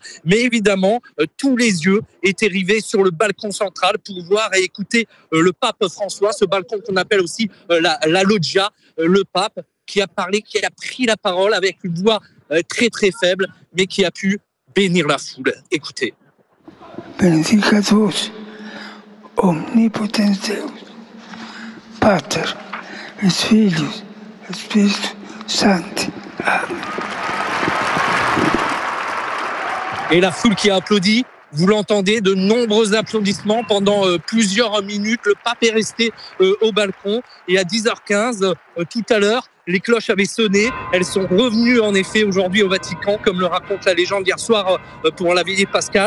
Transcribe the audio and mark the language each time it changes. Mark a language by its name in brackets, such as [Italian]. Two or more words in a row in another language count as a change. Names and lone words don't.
[French] Mais évidemment, tous les yeux étaient rivés sur le balcon central pour voir et écouter le pape François, ce balcon qu'on appelle aussi la loggia, le pape qui a parlé, qui a pris la parole avec une voix très très faible, mais qui a pu bénir la foule. Écoutez. [Latin] Benedicatus omnipotens Deus, Pater et Filius et Spiritus Sancti. [French] Amen. Et la foule qui a applaudi, vous l'entendez, de nombreux applaudissements pendant plusieurs minutes. Le pape est resté au balcon et à 10h15, tout à l'heure, les cloches avaient sonné. Elles sont revenues en effet aujourd'hui au Vatican, comme le raconte la légende hier soir pour la veillée pascale.